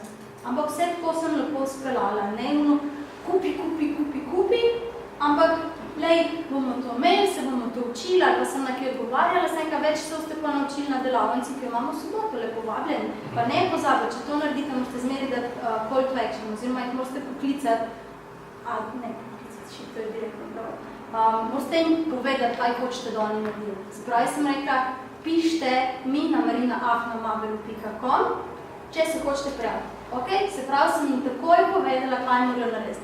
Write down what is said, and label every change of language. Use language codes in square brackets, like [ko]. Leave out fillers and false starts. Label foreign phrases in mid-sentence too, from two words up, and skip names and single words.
[sl] Ampak vse tako sem lepo speljala, ne kupi, ampak lej, bomo to imeli, se bomo to učili, ali pa sem nekaj odgovarjala, se nekaj več ste pa naučili na delavnici, ki imamo soboto, lepo vabljeni. Pa ne pozabiti, če to naredite, morate zmeri dati [en] call to action, [sl] oziroma jih morate poklicati, to je direktno prav, morate jim povedati, kaj hočete, da oni naredijo. Spravi sem rekla, pište mi na marina@maberu.com, če se hočete prijaviti. Ok, se pravi, sem jim takoj povedala, kaj morajo narediti.